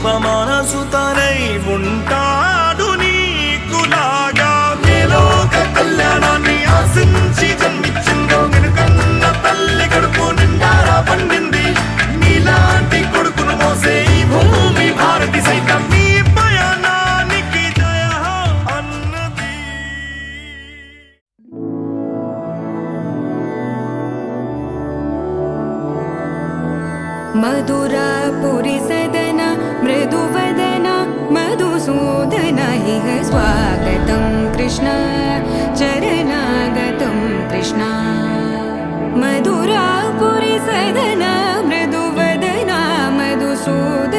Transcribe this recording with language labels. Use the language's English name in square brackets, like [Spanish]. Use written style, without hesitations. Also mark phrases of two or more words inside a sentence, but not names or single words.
[Telugu] మనసు తనై ఉంటాడు నీకులాగా లోక కళ్యాణాన్ని ఆశించి జన్మించిందో వెనుకన్న తల్లి కడుపు నిండారా పండింది నీలాంటి కొడుకును మోసే ఈ భూమి భారతి సైతం నీ పయనానికి జయ అన్నది [Sanskrit] मधुरापुरि सदन मृदुवदन मधुसूदन इह स्वागतं कृष्ण चरणागतं कृष्ण मधुरापुरि सदन मृदुवदन मधुसूदन